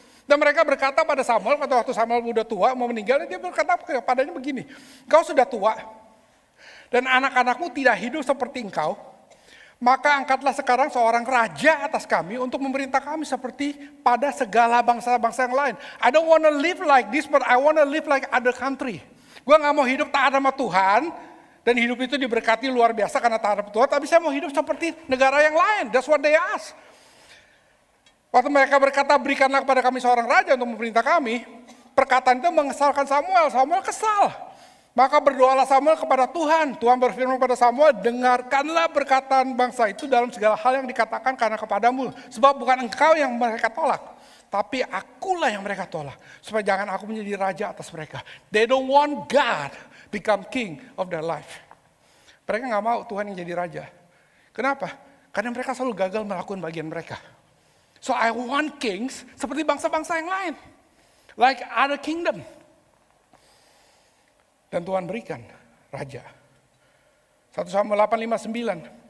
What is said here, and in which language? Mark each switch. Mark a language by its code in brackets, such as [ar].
[id] Dan mereka berkata pada Samuel, pada waktu Samuel udah tua, mau meninggal, dia berkata kepadanya begini, "Kau sudah tua, dan anak-anakmu tidak hidup seperti engkau, maka angkatlah sekarang seorang raja atas kami untuk memerintah kami seperti pada segala bangsa-bangsa yang lain. [en] I don't want to live like this, but I want to live like other country." [id] Gue gak mau hidup taat sama Tuhan, dan hidup itu diberkati luar biasa karena taat sama Tuhan, tapi saya mau hidup seperti negara yang lain. [en] That's what they ask. [id] Waktu mereka berkata, "Berikanlah kepada kami seorang raja untuk memerintah kami," perkataan itu mengesalkan Samuel. Samuel kesal. Maka berdoalah Samuel kepada Tuhan. Tuhan berfirman kepada Samuel, "Dengarkanlah perkataan bangsa itu dalam segala hal yang dikatakan karena kepadamu. Sebab bukan engkau yang mereka tolak, tapi akulah yang mereka tolak. Supaya jangan aku menjadi raja atas mereka." [en] They don't want God become king of their life. [id] Mereka gak mau Tuhan yang jadi raja. Kenapa? Karena mereka selalu gagal melakukan bagian mereka. [en] So I want kings [id] seperti bangsa-bangsa yang lain. [en] Like other kingdom. [id] Dan Tuhan berikan raja. 1 Samuel 8:5-9.